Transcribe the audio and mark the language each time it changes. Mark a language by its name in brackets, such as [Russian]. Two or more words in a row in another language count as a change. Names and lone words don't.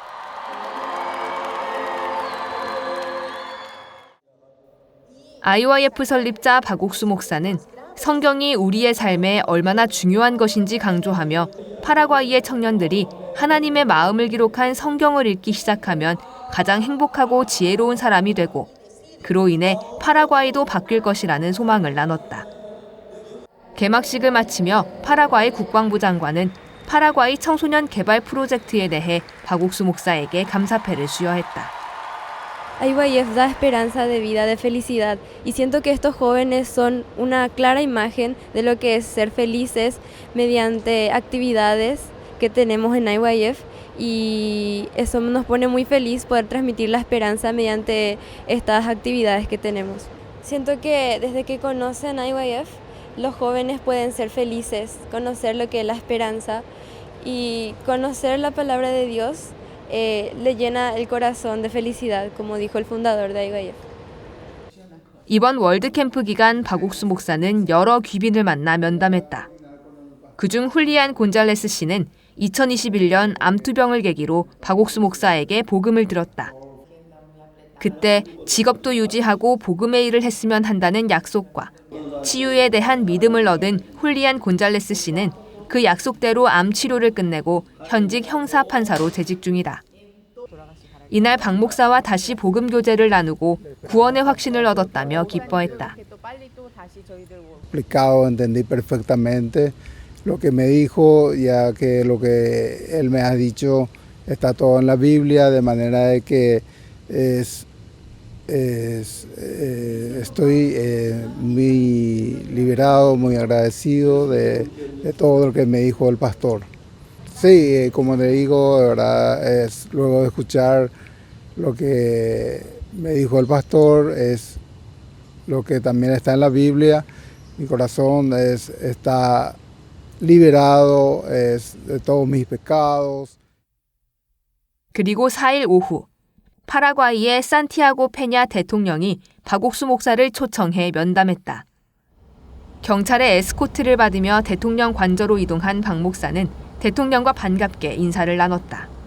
[Korean] IYF 설립자 박옥수 목사는 성경이 우리의 삶에 얼마나 중요한 것인지 강조하며 파라과이의 청년들이 하나님의 마음을 기록한 성경을 읽기 시작하면 가장 행복하고 지혜로운 사람이 되고 그로 인해 파라과이도 바뀔 것이라는 소망을 나눴다. 개막식을 마치며 파라과이 국방부 장관은 파라과이 청소년 개발 프로젝트에 대해 박옥수 목사에게 감사패를 수여했다. [Spanish] IYF da esperanza de vida, de felicidad, y siento que estos jóvenes son una clara imagen de lo que es ser felices mediante actividades que tenemos en IYF, y eso nos pone muy feliz poder transmitir la esperanza mediante estas actividades que tenemos. Siento que desde que conocen IYF, los jóvenes pueden ser felices, conocer lo que es la esperanza y conocer la palabra de Dios. Le llena el corazón de felicidad, como dijo el fundador de IYF. [Korean] 이번 월드캠프 기간 박옥수 목사는 여러 귀빈을 만나 면담했다. 그중 훌리안 곤잘레스 씨는 2021년 암투병을 계기로 박옥수 목사에게 복음을 들었다. 그때 직업도 유지하고 복음의 일을 했으면 한다는 약속과 치유에 대한 믿음을 얻은 훌리안 곤잘레스 씨는 그 약속대로 암 치료를 끝내고 현직 형사 판사로 재직 중이다. 이날 박 목사와 다시 복음 교제를 나누고 구원의 확신을 얻었다며 기뻐했다. [Spanish] Explicado, entendí perfectamente lo que me dijo, ya que lo que él me ha dicho está todo en la Biblia, de manera de que estoy muy liberado, muy agradecido de todo lo que me dijo el pastor. Sí, como le digo, de verdad, luego de escuchar lo que me dijo el pastor, es lo que también está en la Biblia. Mi corazón está liberado de todos mis pecados. [Korean] 그리고 4일 오후 파라과이의 산티아고 페냐 대통령이 박옥수 목사를 초청해 면담했다. 경찰의 에스코트를 받으며 대통령 관저로 이동한 박 목사는 대통령과 반갑게 인사를 나눴다.